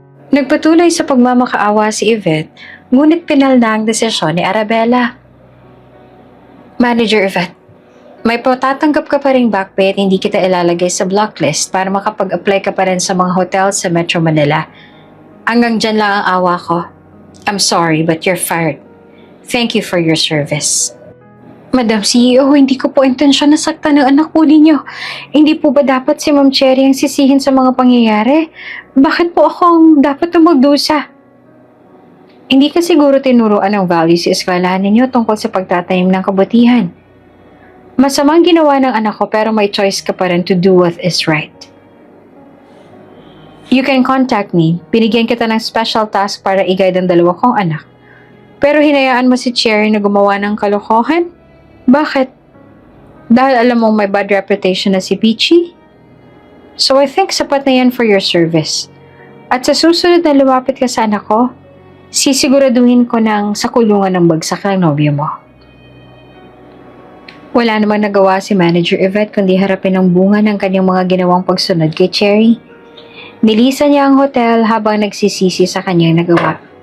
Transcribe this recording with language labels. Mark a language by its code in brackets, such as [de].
[tl] Nagpatuloy sa pagmamakaawa si Yvette, ngunit pinalna ang desisyon ni Arabella. Manager Yvette, may patatanggap ka pa ring back pay at hindi kita ilalagay sa blacklist para makapag-apply ka pa rin sa mga hotel sa Metro Manila. Hanggang dyan lang ang awa ko. [en] I'm sorry, but you're fired. Thank you for your service. [tl] Madam CEO, hindi ko po intensyon na saktan ng anak po ninyo. Hindi po ba dapat si Ma'am Cherry ang sisihin sa mga pangyayari? Bakit po ako ang dapat na magdusa? Hindi ka siguro tinuruan ng values sa eskwelahan ninyo tungkol sa pagtatanim ng kabutihan. Masamang ginawa ng anak ko pero may choice ka pa rin [en] to do what is right. You can contact me. [tl] Binigyan kita ng special task para i-guide ang dalawa kong anak. Pero hinayaan mo si Cherry na gumawa ng kalokohan? Bakit? Dahil alam mong may bad reputation na si Peachy? [en] So I think [tl] sapat na yan [en] for your service. [tl] At sa susunod na lumapit ka sa anak ko, sisiguraduhin ko ng sa kulungan ng bagsak ng nobyo mo. Wala namang nagawa si Manager Yvette kundi harapin ang bunga ng kanyang mga ginawang pagsunod kay Cherry. Nilisan niya ang hotel habang nagsisisi sa kanyang nagawa.